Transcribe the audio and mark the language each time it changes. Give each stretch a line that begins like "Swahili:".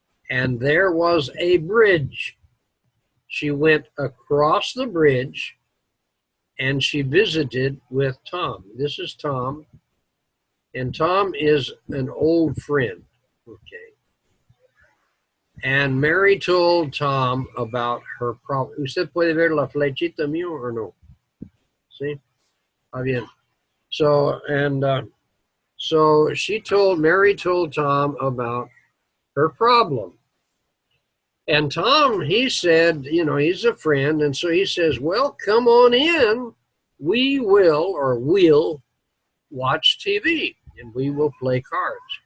English: And there was a bridge. She went across the bridge and she visited with Tom. This is Tom. And Tom is an old friend. Okay. And Mary told Tom about her problem.
Spanish: ¿Usted puede ver la flechita mío or no?
English: See? Ah, bien. So, and so Mary told Tom about her problem. And Tom, he said, you know, he's a friend. And so he says, well, come on in. We'll watch TV and we will play cards.